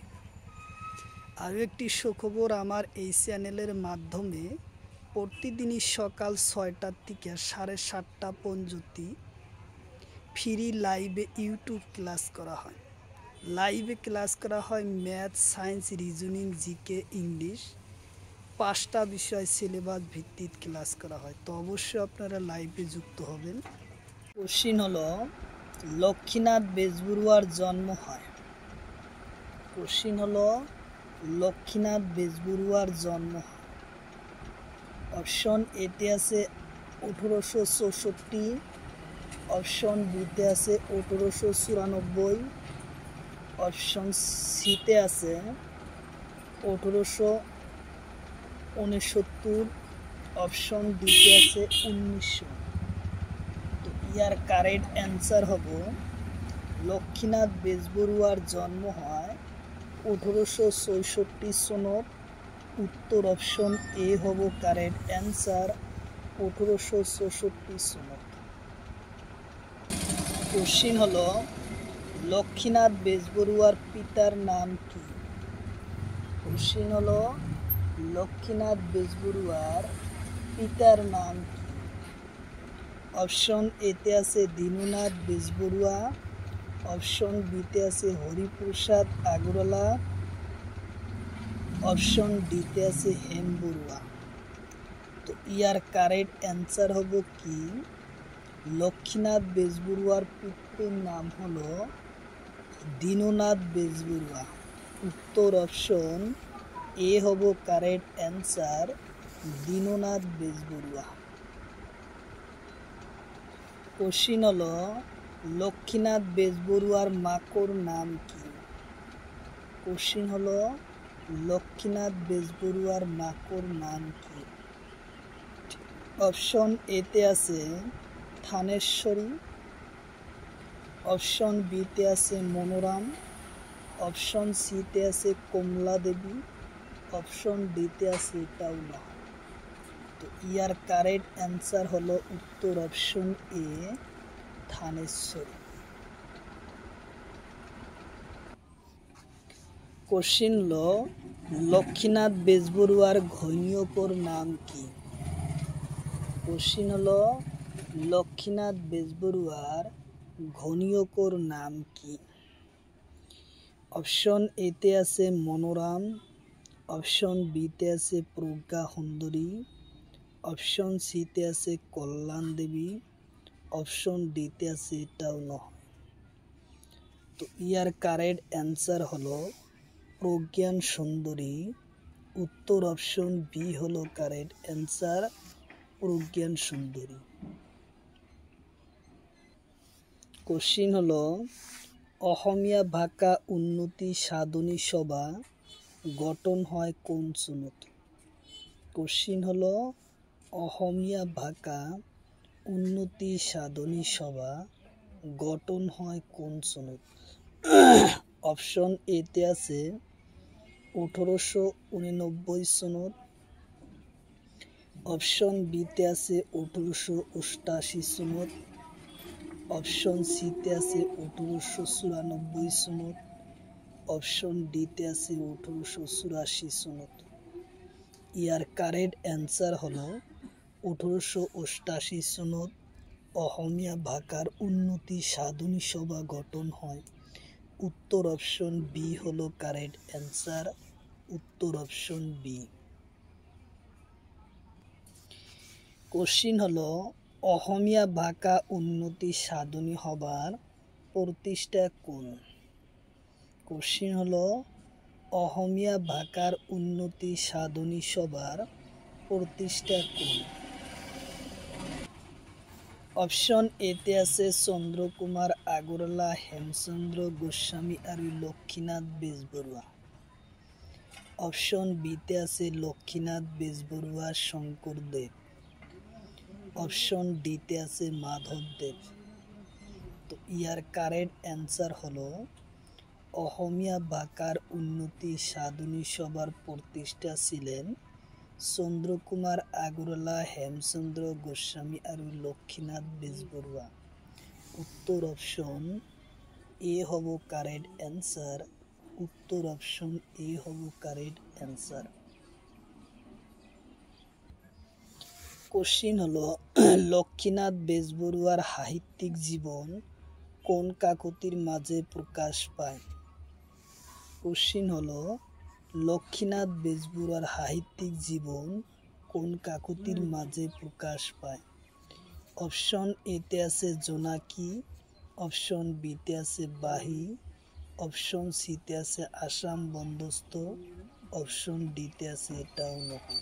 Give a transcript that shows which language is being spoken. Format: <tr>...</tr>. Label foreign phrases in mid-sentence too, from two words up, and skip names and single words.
<bn>আরও একটি সুখবর, আমার এই চ্যানেলের মাধ্যমে প্রতিদিনই সকাল 6টা থেকে 7:30 পর্যন্ত ফ্রি লাইভে ইউটিউব ক্লাস করা হয়। লাইভে ক্লাস করা হয় ম্যাথ, সায়েন্স, রিজনিং, জিকে, ইংলিশ, 5টা বিষয় সিলেবাস ভিত্তিক ক্লাস করা হয়। তো অবশ্যই আপনারা লাইভে যুক্ত হবেন। কোশ্চিন হলো লক্ষ্মীনাথ বেজবৰুৱাৰ জন্ম হয়। কোশ্চিন হলো লক্ষ্মীনাথ বেজবৰুৱাৰ জন্ম হয়। অপশন এতে আছে 1864, অপশন বিতে আছে 1894, অপশন সিতে আছে 1869, অপশন ডিতে আছে 1900। তো ইয়ার</bn> <en>correct answer</en> <bn>হব লক্ষ্মীনাথ বেজবৰুৱাৰ জন্ম হয় 1864 সনত। উত্তর অপশন এ হব</bn> <en>correct answer</en> <bn>1864 সনত। কোশ্চিন হলো লক্ষ্মীনাথ বেজবৰুৱাৰ পিতার নাম কি? কোশ্চিন হলো লক্ষ্মীনাথ বেজবৰুৱাৰ পিতার নাম কি? অপশন এতে আছে দীননাথ বেজবৰুৱা, অপশন বিতে আছে হরিপ্রসাদ আগরওয়ালা, অপশন ডিতে আছে হেম বড়ুয়া। তো ইয়ার</bn> <en>correct answer</en> <bn>হব কি লক্ষ্মীনাথ বেজবৰুৱাৰ পিতৃর নাম হলো দীননাথ বেজবৰুৱা। উত্তর অপশন এ হব</bn> <en>correct answer</en> <bn>দীননাথ বেজবৰুৱা। কোশ্চিন হলো লক্ষ্মীনাথ বেজবৰুৱাৰ মাকর নাম কি? কোশ্চিন হলো লক্ষ্মীনাথ বেজবৰুৱাৰ মাকর নাম কি? অপশন এতে আছে থানেশ্বরী, অপশন বিতে আছে মনোরাম, অপশন সিতে আছে কমলা দেবী, অপশন ডিতে আছে এটাও না। তো ইয়ার</bn> <en>correct answer</en> <bn>হলো উত্তর অপশন এ থানেশ্বরী। কোশ্চিন হলো লক্ষ্মীনাথ বেজবৰুৱাৰ ঘৈণীয়েকৰ নাম কি? কোশ্চিন হলো লক্ষ্মীনাথ বেজবৰুৱাৰ ঘৈণীয়েকৰ নাম কি? অপশন এতে আছে মনোরাম, অপশন বিতে আছে প্রজ্ঞা সুন্দরী, অপশন সিতে আছে কল্যাণ দেবী, অপশন ডিতে আছে এটাও নয়। তো ইয়ার</bn> <en>correct answer</en> <bn>হলো প্রজ্ঞান সুন্দরী। উত্তর অপশন বি হলো</bn> <en>correct answer</en> <bn>প্রজ্ঞান সুন্দরী। কোশ্চিন হলো অসমীয়া ভাষা উন্নতি সাধনী সভা গঠন হয় কোন চনত? কোশ্চিন হলো অসমীয়া ভাষা উন্নতি সাধনী সভা গঠন হয় কোন চনত? অপশন এতে আছে 1889 সনত। অপশন বিতে আছে 1888 সনত। অপশন সিতে আছে 1894 সনত। অপশন ডিতে আছে 1884 সনত। ইয়ার</bn> <en>correct answer</en> <bn>হলো 1888 সনত অসমীয়া ভাষার উন্নতি সাধনী সভা গঠন হয়। উত্তর অপশন বি হলো</bn> <en>correct answer.</en> <bn>উত্তর অপশন বি। কোশ্চিন হলো অসমীয়া ভাষা উন্নতি সাধনী সভার প্রতিষ্ঠা কোন? কোশ্চিন হলো অসমীয়া ভাষার উন্নতি সাধনী সভার প্রতিষ্ঠা কোন? অপশন এতে আছে চন্দ্রকুমার আগরৱালা, হেমচন্দ্র গোস্বামী আর লক্ষ্মীনাথ বেজবৰুৱা। অপশন বিতে আছে লক্ষ্মীনাথ বেজবৰুৱা, শঙ্করদেব। অপশন ডিতে আছে মাধবদেব। তো ইয়ার</bn> <en>correct answer</en> <bn>হলো অসমীয়া ভাষার উন্নতি সাধনী সভার প্রতিষ্ঠা ছিলেন চন্দ্রকুমার আগরৱালা, হেমচন্দ্র গোস্বামী আর লক্ষ্মীনাথ বেজবৰুৱা। উত্তর অপশন এ হব</bn> <en>correct answer.</en> <bn>উত্তর অপশন এ হব</bn> <en>correct answer.</en> <bn>কোশ্চিন হলো লক্ষ্মীনাথ বেজবৰুৱাৰ সাহিত্যিক জীবন কোন কাকতির মাঝে প্রকাশ পায়? কোশ্চিন হলো লক্ষ্মীনাথ বেজবৰুৱাৰ সাহিত্যিক জীবন কোন কাকতির মাঝে প্রকাশ পায়? অপশন এতে আছে জোনাকি। অপশন বিতে আছে বাহী। অপশন সিতে আছে আসাম বন্দোবস্ত। অপশন ডিতে আছে এটাও নহয়।</bn>